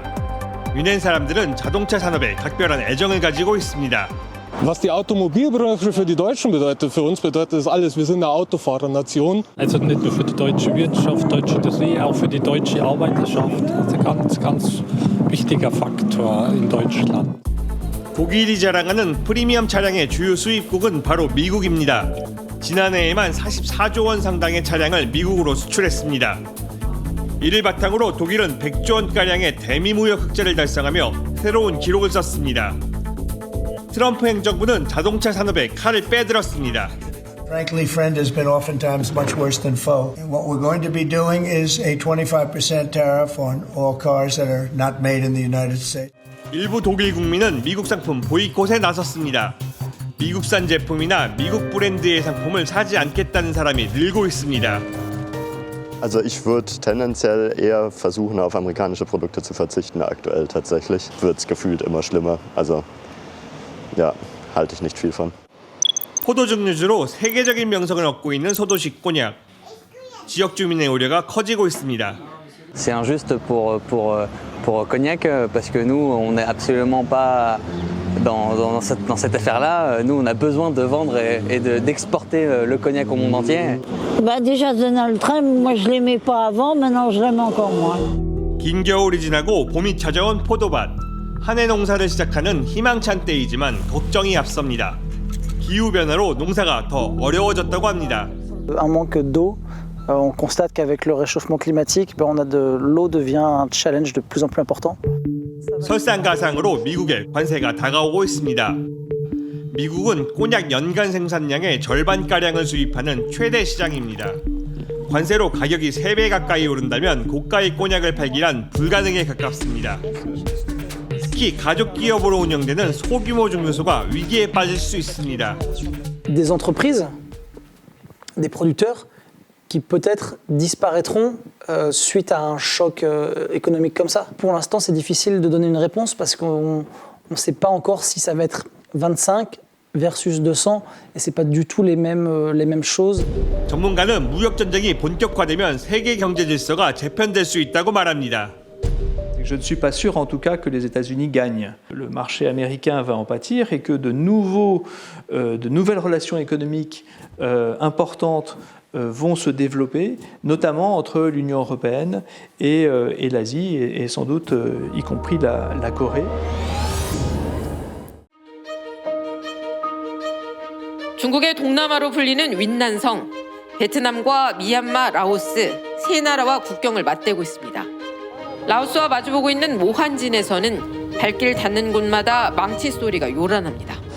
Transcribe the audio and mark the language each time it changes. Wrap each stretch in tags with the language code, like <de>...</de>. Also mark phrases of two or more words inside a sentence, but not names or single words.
<ko>뮌헨 사람들은 자동차 산업에 각별한 애정을 가지고 있습니다.</ko> <de>Was die Automobilbranche für die Deutschen bedeutet, für uns bedeutet das alles. Wir sind eine Autofahrernation. Also nicht nur für die deutsche Wirtschaft, deutsche Industrie, auch für die deutsche Arbeiterschaft. Das ist ein ganz wichtiger Faktor in Deutschland.</de> <ko>독일이 자랑하는 프리미엄 차량의 주요 수입국은 바로 미국입니다. 지난해에만 44조 원 상당의 차량을 미국으로 수출했습니다. 이를 바탕으로 독일은 100조 원가량의 대미무역 흑자를 달성하며 새로운 기록을 썼습니다. 트럼프 행정부는 자동차 산업에 칼을 빼들었습니다.</ko> <en>Frankly, friend has been oftentimes much worse than foe. And what we're going to be doing is a 25% tariff on all cars that are not made in the United States.</en> <ko>일부 독일 국민은 미국 상품 보이콧에 나섰습니다. 미국산 제품이나 미국 브랜드의 상품을 사지 않겠다는 사람이 늘고 있습니다.</ko> <de>Also ich würde tendenziell eher versuchen, auf amerikanische Produkte zu verzichten. Aktuell tatsächlich wird es gefühlt immer schlimmer. Also ja, halte ich nicht viel von.</de> <ko>포도 증류주로 세계적인 명성을 얻고 있는 소도식 꼬냑. 지역 주민의 우려가 커지고 있습니다.</ko> <fr>C'est injuste pour Cognac parce que nous on n'est absolument pas dans cette affaire-là. Nous on a besoin de vendre et d'exporter le cognac au monde entier. Bah déjà Donald Trump, moi je l'aimais pas avant, maintenant je l'aime encore moins.</fr> <ko>긴 겨울이 지나고 봄이 찾아온 포도밭. 한 해 농사를 시작하는 희망찬 때이지만 걱정이 앞섭니다. 기후 변화로 농사가 더 어려워졌다고 합니다.</ko> <fr>Un manque d'eau. On constate qu'avec le réchauffement climatique, l'eau devient un challenge de plus en plus important.</fr> <ko>설상가상으로 미국에 관세가 다가오고 있습니다. 미국은 꼬냑 연간 생산량의 절반가량을 수입하는 최대 시장입니다. 관세로 가격이 3배 가까이 오른다면 고가의 꼬냑을 팔기란 불가능에 가깝습니다. 특히 가족 기업으로 운영되는 소규모 증류소가 위기에 빠질 수 있습니다.</ko> <fr>Des entreprises, des producteurs qui peut-être disparaîtront suite à un choc économique comme ça. Pour l'instant, c'est difficile de donner une réponse parce qu'on ne sait pas encore si ça va être 25 versus 200 et c'est pas du tout les mêmes choses.</fr> <ko>전문가는 무역 전쟁이 본격화되면 세계 경제 질서가 재편될 수 있다고 말합니다.</ko> <fr>Je ne suis pas sûr en tout cas que les États-Unis gagnent. Le marché américain va en pâtir et que de nouvelles relations économiques importantes vont se développer, notamment entre l'Union européenne et l'Asie, et sans doute y compris la Corée.</fr> <ko>중국의 동남아로 불리는 윈난성, 베트남과 미얀마, 라오스 세 나라와 국경을 맞대고 있습니다. 라오스와 마주보고 있는 모한진에서는 발길 닿는 곳마다 망치 소리가 요란합니다.</ko>